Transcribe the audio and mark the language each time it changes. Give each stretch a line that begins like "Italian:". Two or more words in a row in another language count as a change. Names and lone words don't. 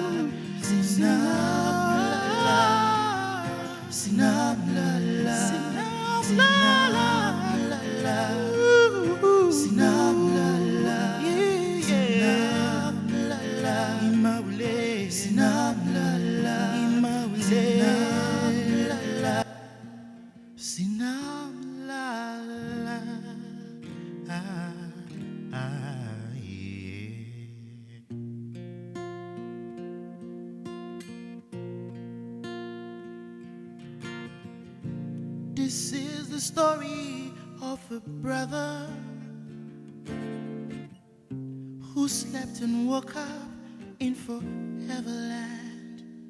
English: sinam la la, sinam la la, sinam la la, sinam la la, imaule, sinam la la, imaule, sinam la la, yeah. This is the story of a brother who slept and woke up in foreverland.